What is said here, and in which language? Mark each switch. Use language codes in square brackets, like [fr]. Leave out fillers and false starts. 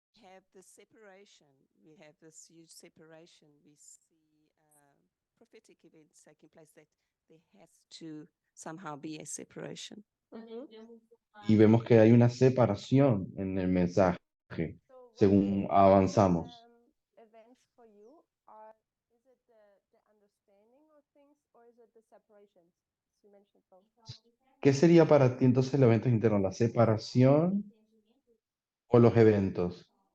[en] we have the separation, we have this huge separation, we see prophetic events taking place that there has to somehow be a separation. [es] Y vemos que hay una separación en el mensaje [en] So [es] según avanzamos. [en] Events for you are, is it the understanding of things or is it the separations? You mentioned both. [es] ¿Qué sería para ti entonces el evento interno? ¿La separación o los eventos?